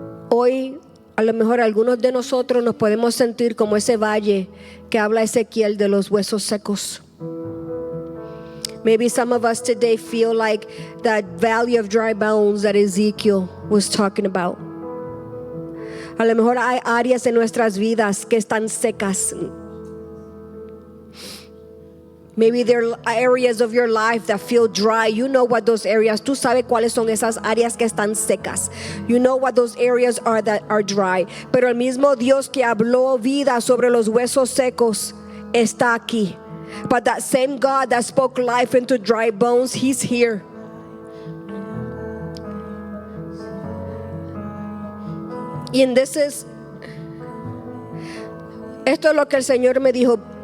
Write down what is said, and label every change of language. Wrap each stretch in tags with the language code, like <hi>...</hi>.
<es>Hoy A lo mejor algunos de nosotros nos podemos sentir como ese valle que habla Ezequiel de los huesos secos.</es> <en>Maybe some of us today feel like that valley of dry bones that Ezekiel was talking about.</en> <es>A lo mejor hay áreas en nuestras vidas que están secas.</es> <en>Maybe there are areas of your life that feel dry. You know what those areas.</en> <es>Tú sabes cuáles son esas áreas que están secas.</es> <en>You know what those areas are that are dry.</en> <es>Pero el mismo Dios que habló vida sobre los huesos secos está aquí.</es> <en>But that same God that spoke life into dry bones, He's here.</en> <es>And esto es lo que el Señor me dijo.</es>